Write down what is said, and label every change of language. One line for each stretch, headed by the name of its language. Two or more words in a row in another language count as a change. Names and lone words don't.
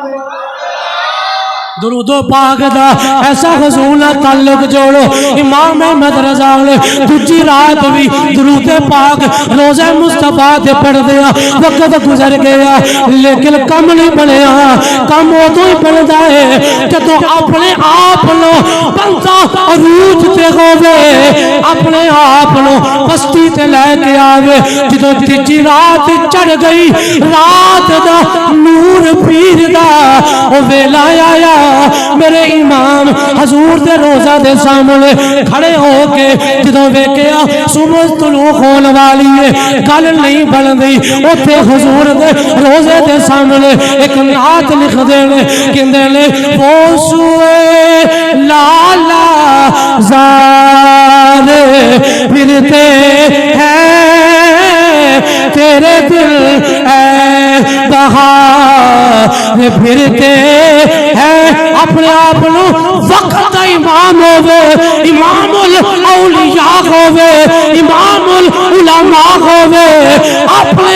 Punjabi: درود و پاک دا ایسا حضور تعلق جوڑو امام احمد رضا نے دوجی رات بھی درود پاک روزہ مصطفیٰ دے پڑھ دیا وقت گزر گیا لیکن کم نہیں بنیا کم ادو ہی بنتا ہے جدو اپنے آپ نو بندہ عروج تے ہوے اپنے آپ نو پستی تے لے کے آوے جدو تیجی رات چڑھ گئی رات دا نور پیر دا او ویلا آیا میرے امام حضور دے روزہ دے سامنے کھڑے ہو کے جدوں ویکھیا صبح طلوع ہون والی ہے گل نہیں بن گئی اوتھے حضور دے روزے دے سامنے ایک نعت لکھ دینے کہندے نے
Urdu: وہ سوئے لالا زار پھرتے ہیں تیرے دل اے بہار پھرتے ہیں
Punjabi: اپنے آپ وقت امام ہوئے امام الاولیاء ہوئے امام العلماء ہوئے اپنے